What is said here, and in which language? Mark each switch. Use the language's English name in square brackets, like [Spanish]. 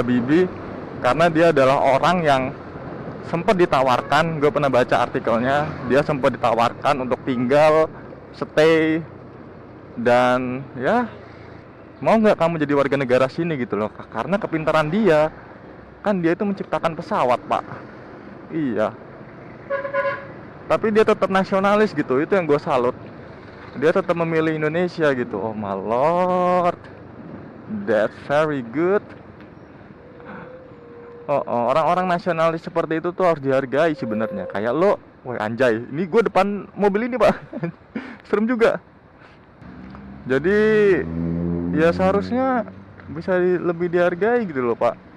[Indonesian] Habibie karena dia adalah orang yang sempat ditawarkan, gue pernah baca artikelnya, dia sempat ditawarkan untuk tinggal, stay, dan ya mau nggak kamu jadi warga negara sini gitu loh, karena kepintaran dia, kan dia itu menciptakan pesawat pak. Iya, tapi dia tetap nasionalis gitu, itu yang gue salut. dia tetap memilih Indonesia gitu. [English] Oh my lord, that's very good. [Indonesian] Orang-orang nasionalis seperti itu tuh harus dihargai sebenarnya. Kayak lo, woi anjay, ini gue depan mobil ini pak, serem juga. Jadi ya seharusnya bisa lebih dihargai gitu loh pak.